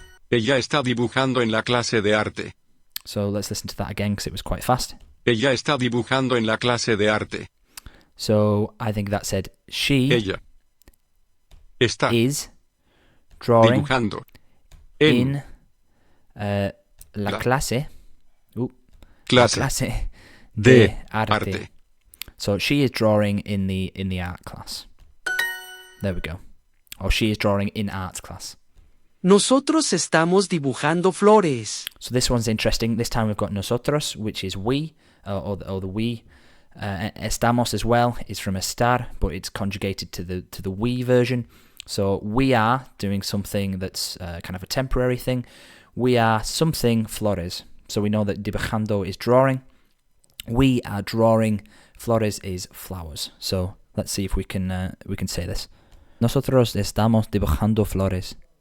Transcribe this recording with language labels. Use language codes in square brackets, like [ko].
[es] Ella está dibujando en la clase de arte. [en] So let's listen to that again because it was quite fast. [es] Ella está dibujando en la clase de arte. [en] So I think that said she [es] Ella está [en] is drawing [es] dibujando in la clase, clase de arte. arte. [en] So she is drawing in the art class. There we go. Or she is drawing in art class. [es] Nosotros estamos dibujando flores. [en] So this one's interesting. This time we've got nosotros, which is we, or the we. Estamos as well is from estar, but it's conjugated to the we version. So we are doing something that's kind of a temporary thing. We are something flores. So we know that dibujando is drawing. We are drawing. Flores is flowers. So let's see if we can say this. [es] Nosotros estamos dibujando flores.